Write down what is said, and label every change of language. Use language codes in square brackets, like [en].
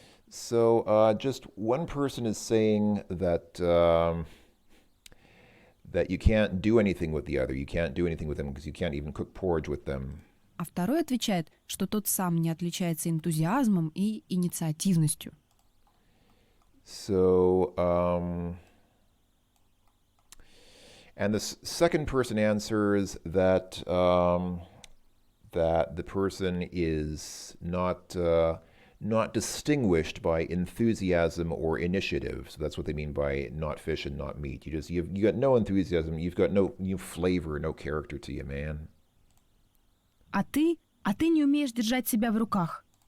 [en] So just one person is saying that that you can't do anything with the other. You can't do anything with them because you can't even cook porridge with them. [ru] А второй отвечает, что тот сам не отличается энтузиазмом и инициативностью. [en] So, and the second person answers that that the person is not distinguished by enthusiasm or initiative. So that's what they mean by not fish and not meat. You got no enthusiasm. You've got no flavor, no character to you, man. [ru] А ты не умеешь держать себя в руках.